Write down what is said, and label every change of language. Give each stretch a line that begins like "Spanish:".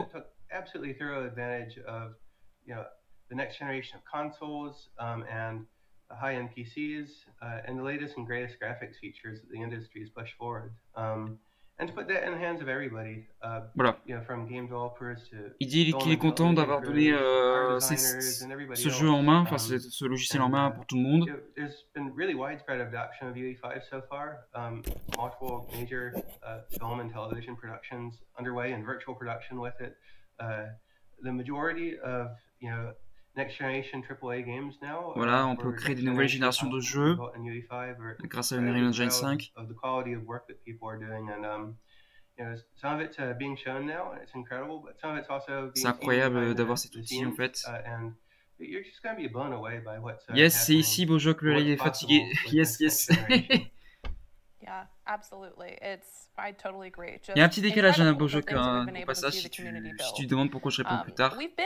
English: that took absolutely thorough advantage of, the next generation of consoles and high-end PCs, and the latest and greatest graphics features that the industry has pushed forward. And to put that in the hands of everybody,
French: Voilà.
English: you know, from game developers to
French: Il dit qu'il est content d'avoir donné ce jeu en main, enfin ce logiciel en main pour tout le monde.
English: There's been really widespread adoption of UE5 so far. Multiple major film and television productions underway and virtual production with it. The majority of, you know, next generation AAA games now.
French: Voilà, on peut créer des nouvelles générations de jeux grâce à Unreal Engine 5.
English: Of the quality of work that people are doing, and you know, some of it's being shown now, and it's incredible, but some of it's also being.
French: C'est incroyable d'avoir cet outil en fait.
English: And you're just going to be blown away by what's.
French: Yes, c'est ici, Bojo, que le live est fatigué. Yes, yes.
English: Yeah, absolutely. I totally agree.
French: Il y a un petit décalage, hein, Bojo, au passage, si tu demandes pourquoi je réponds plus tard.